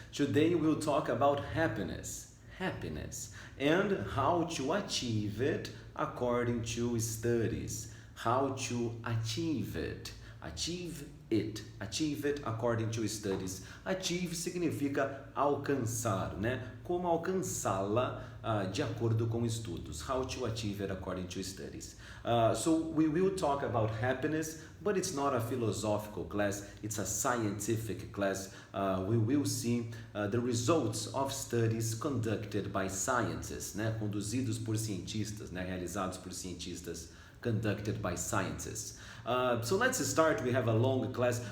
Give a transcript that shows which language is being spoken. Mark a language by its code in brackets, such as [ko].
[en] Today we'll talk about happiness, and how to achieve it according to studies. How to achieve it according to studies. [pt] Achieve significa alcançar, né? Como alcançá-la de acordo com estudos. [en] How to achieve it according to studies. So we will talk about happiness, but it's not a philosophical class, it's a scientific class. We will see the results of studies conducted by scientists, né? [pt] Conduzidos por cientistas, né? Realizados por cientistas, [en] conducted by scientists. So let's start. We have a long class.